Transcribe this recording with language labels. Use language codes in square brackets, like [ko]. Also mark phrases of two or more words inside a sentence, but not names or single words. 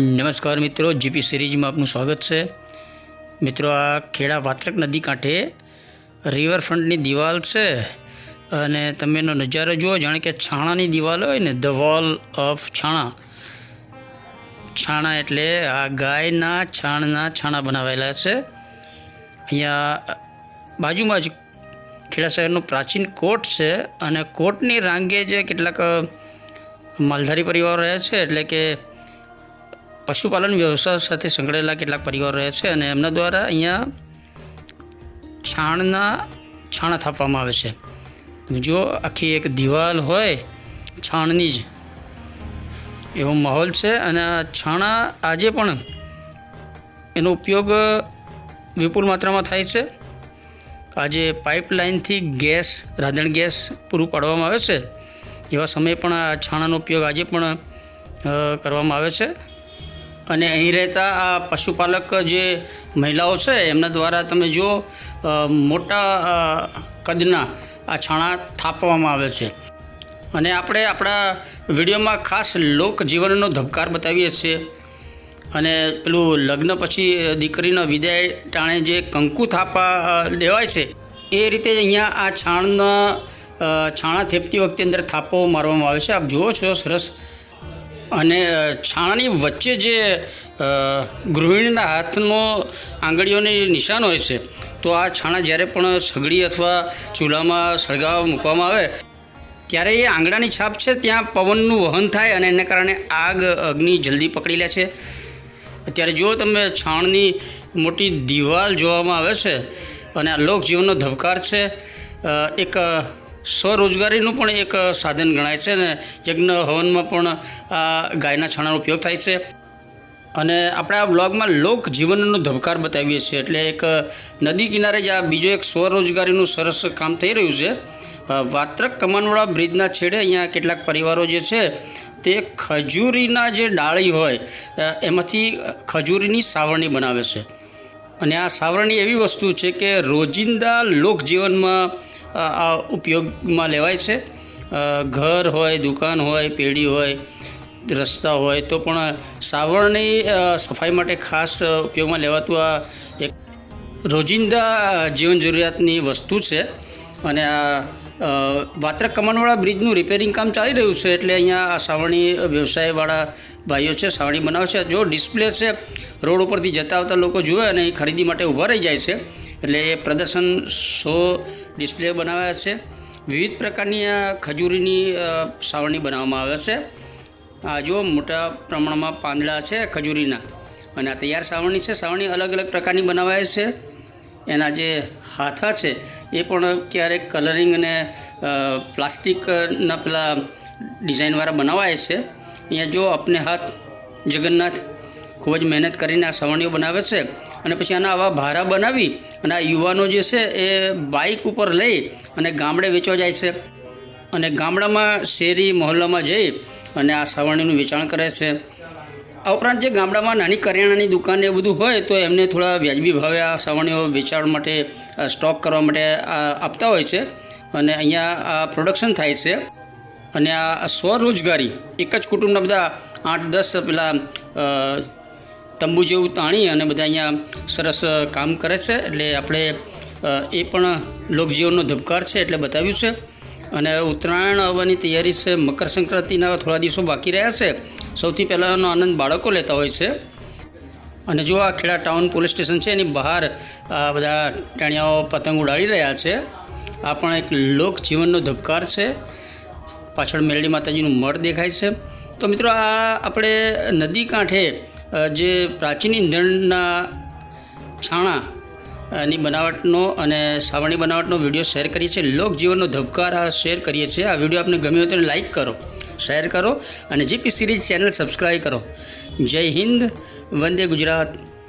[hi] नमस्कार मित्रों, जीपी सीरीज में आपનું स्वागत है। [gu] મિત્રો, આ ખેડા વાત્રક નદી કાંઠે રિવરફ્રંટની દીવાલ હૈ અને તમે એનો નજારો જુઓ જાણે કે છાણાની દીવાલ હોય ને, [en] The wall of छाणा। [gu] છાણા એટલે આ ગાયના છાણા બનાવેલા છે। અહીંયા બાજુમાં જ ખેડા શહેરનો પ્રાચીન કોટ હૈ અને કોટની રાંગે જ કેટલાક માલધારી પરિવાર રહે છે, એટલે કે પશુપાલન વ્યવસાય સાથે સંકળાયેલા કેટલાક પરિવાર રહે છે અને એમના દ્વારા અહીંયા છાણા થાપવામાં આવે છે। જો આખી એક દીવાલ હોય છાણની જ એવો માહોલ છે અને છાણા આજે પણ એનો ઉપયોગ વિપુલ માત્રામાં થાય છે। આજે પાઇપલાઇન થી ગૈસ, રાંધણ ગૈસ પૂરું પાડવામાં આવે છે, એવા સમય પણ આ છાણાનો ઉપયોગ આજે પણ કરવામાં આવે છે। અને અહીં રહતા આ પશુપાલક જે મહિલાઓં છે એમના દ્વારા તમે જો મોટા કદના આ છાણા થાપવામાં આવે છે। અને આપણે આપણા વિડિયોમાં ખાસ લોક જીવનનો ધબકાર બતાવીએ છીએ અને પેલું લગ્ન પછી દીકરીનો વિદાય ટાણે જે કંકુ થાપા લેવાય છે એ રીતે અહીંયા આ છાણા થેપતી વખતે અંદર થાપો મારવામાં આવે છે। આપ જુઓ છો સરસ। અને છાણાની વચ્ચે જે ગૃહિણીના હાથનો આંગળીઓની નિશાન હોય છે, તો આ છાણા જ્યારે પણ સગડી અથવા ચૂલામાં સળગાવવા મૂકવામાં આવે ત્યારે એ આંગળાની છાપ છે ત્યાં પવનનું વહન થાય અને એના કારણે આગ અગ્નિ જલ્દી પકડી લે છે। અત્યારે જો તમે છાણની મોટી દીવાલ જોવામાં આવે છે અને આ લોકજીવનનો ધબકાર છે। એક સ્વરોજગારીનું પણ એક સાધન ગણાય છે ને યજ્ઞ હવનમાં પણ આ ગાયના છાણાનો ઉપયોગ થાય છે। અને આપણે આ વ્લોગમાં લોક જીવનનો ધબકાર બતાવીએ છીએ, એટલે એક નદી કિનારે જ આ બીજો એક સ્વરોજગારીનું સરસ કામ થઈ રહ્યું છે। વાત્રક કમાનવાળા બ્રિજના છેડે અહીંયા કેટલાક પરિવારો જે છે તે ખજૂરીના જે ડાળી હોય એમાંથી ખજૂરીની સાવરણી બનાવે છે। અને આ સાવરણી એવી વસ્તુ છે કે રોજિંદા લોકજીવનમાં આ ઉપયોગ માં લેવાય છે। ઘર હોય, દુકાન હોય, પેઢી હોય, રસ્તા હોય તો પણ સાવરણી સફાઈ માટે ખાસ ઉપયોગ માં લેવાતું આ એક રોજિંદા જીવન જરૂરિયાતની વસ્તુ હૈ। અને આ વાત્રક કમાનવાડા બ્રિજનું રિપેરિંગ કામ ચાલી રહ્યું છે, એટલે અહીંયા આ સાવરણી વ્યવસાયવાળા ભાઈઓ છે સાવરણી બનાવે છે। જો ડિસ્પ્લે હૈ રોડ પરથી જતા આવતા લોકો જુએ અને ખરીદી માટે ઊભા રહી જાય છે, એટલે એ પ્રદર્શન [en] show display [gu] બનાવ્યા છે। વિવિધ પ્રકારની આ ખજૂરીની સાવરણી બનાવવામાં આવે છે। આ જો મોટા પ્રમાણમાં પાંદડા છે ખજૂરીના અને આ તૈયાર સાવરણી છે। સાવરણી અલગ અલગ પ્રકારની બનાવાય છે। એના જે હાથા છે એ પણ ક્યારેક કલરિંગ અને પ્લાસ્ટિકના પેલા ડિઝાઇનવાળા બનાવાય છે। અહીંયા જો અપને હાથ જગન્નાથ ખૂબ જ મહેનત કરીને આ સાવરણીઓ બનાવે છે અને પછી આના આવા ભારા બનાવી અને આ યુવાનો જે છે એ બાઇક ઉપર લઈ અને ગામડે વેચવા જાય છે અને ગામડામાં શેરી મોહલ્લામાં જઈ અને આ સાવરણીનું વેચાણ કરે છે। આ ઉપરાંત જે ગામડામાં નાની કરિયાણાની દુકાન એ બધું હોય તો એમને થોડા વ્યાજબી ભાવે આ સાવરણીઓ વેચાણ માટે સ્ટૉક કરવા માટે આપતા હોય છે અને અહીંયા આ પ્રોડક્શન થાય છે। અને આ સ્વરોજગારી એક જ કુટુંબના બધા 8-10 પેલા તંબૂ જેવું તાણી અને બધા અહીંયા સરસ કામ કરે છે। એટલે આપણે એ પણ લોકજીવનનો ધબકાર છે એટલે બતાવ્યું છે। અને ઉત્તરાયણ આવવાની તૈયારી છે। મકર સંક્રાંતિના થોડા દિવસો બાકી રહ્યા છે। સૌથી પહેલાનો આનંદ બાળકો લેતા હોય છે। અને જો આ ખેડા ટાઉન પોલીસ સ્ટેશન છે એની બહાર બધા ટેણિયાઓ પતંગ ઉડાડી રહ્યા છે। આ પણ એક લોકજીવનનો ધબકાર છે। પાછળ મેલડી માતાજીનું મઠ દેખાય છે। તો મિત્રો, આ આપણે નદી કાંઠે જે પ્રાચીન ઈંધણના છાણાની બનાવટનો અને સાવરણી બનાવટનો વિડિયો શેર કરીએ છીએ। લોકજીવનનો ધબકાર આ શેર કરીએ છીએ। આ વિડિયો આપને ગમ્યો તો લાઇક કરો, શેર કરો અને જીપી સીરીઝ ચૈનલ સબ્સ્ક્રાઇબ કરો। [hi] जय हिंद, वंदे गुजरात।